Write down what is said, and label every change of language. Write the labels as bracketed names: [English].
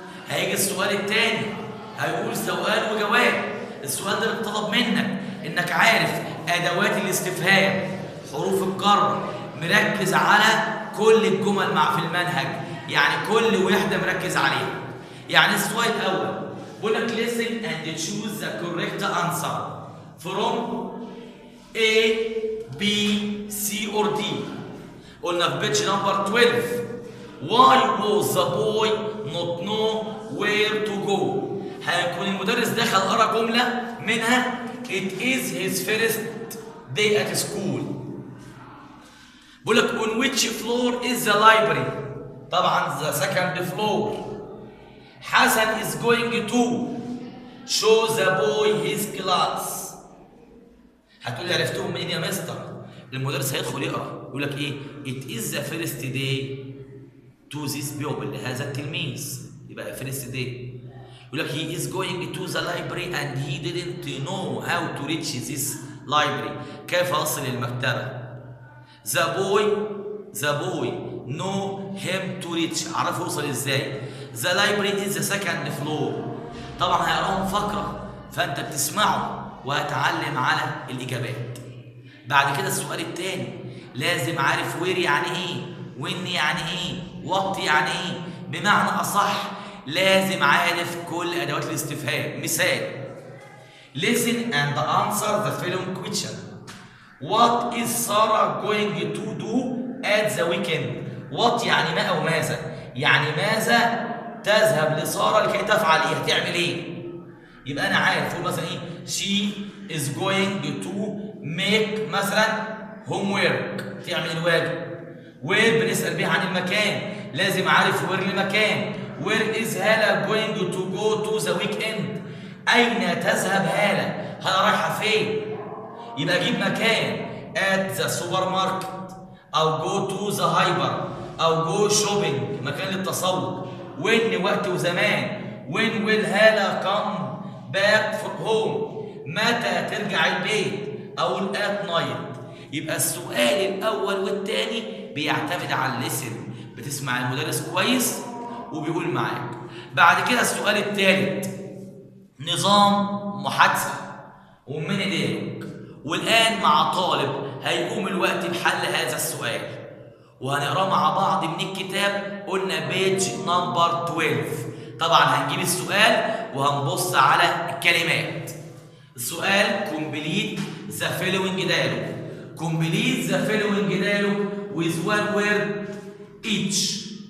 [Arabic] هيجي السؤال الثاني هيقول سؤال وجواب. السؤال ده بيطلب منك انك عارف ادوات الاستفهام، حروف الجر، مركز على كل الجمل في المنهج، يعني كل وحده مركز عليها. يعني السؤال الاول بيقول لك [English] listen and choose the correct answer from A B C or D. [Arabic] قلنا في بيتش نمبر 12 [English] why was the boy not know where to go. [Arabic] هيكون المدرس دخل قرا جمله منها [English] it is his first day at school. [Arabic] بيقول لك [English] on which floor is the library. [Arabic] طبعا [English] the second floor. Hassan is going to show the boy his class. [Arabic] هتقول لي عرفتهم منين يا مستر؟ المدرس هيدخل يقرا يقول لك ايه؟ [English] it is the first day to this pupil، [Arabic] لهذا التلميذ، يبقى [English] first day. [Arabic] يقول لك [English] he is going to the library and he didn't know how to reach this library. [Arabic] كيف أصل المكتبة؟ [English] the boy know him to reach، [Arabic] عرف يوصل ازاي. [English] the library is the second floor. [Arabic] طبعا هيقراهم فقرة فأنت بتسمعه وهتعلم على الإجابات. بعد كده السؤال الثاني لازم عارف وير يعني ايه، وين يعني ايه، وقت يعني ايه. بمعنى أصح لازم عارف كل أدوات الاستفهام. [English] مثال listen and answer the following question. What is Sarah going to do at the weekend? What [Arabic] يعني ما أو ماذا، يعني ماذا تذهب لسارة لكي تفعل ايه، هتعمل ايه. يبقى أنا عارف أقول مثلا ايه [English] she is going to make [Arabic] مثلا homework، تعمل الواجب. [English] where [Arabic] بنسأل بيه عن المكان، لازم عارف where المكان. [English] where is Hala going to go to the weekend، [Arabic] أين تذهب هالة، هالة رايحة فين. يبقى أجيب مكان [English] at the supermarket أو go to the hyper أو go shopping، [Arabic] مكان للتسوق. when وقت وزمان. [English] when will Hala come back home، [Arabic] متى ترجع البيت، أو [English] at night. [Arabic] يبقى السؤال الأول والثاني بيعتمد على الليسن، بتسمع المدرس كويس وبيقول معاك. بعد كده السؤال الثالث نظام محادثة وميني ديالوج. والآن مع طالب هيقوم الوقت بحل هذا السؤال وهنقراه مع بعض من الكتاب. قلنا بيج نمبر 12. طبعا هنجيب السؤال وهنبص على الكلمات. السؤال [English] complete the following dialogue. complete the following dialogue with one word each.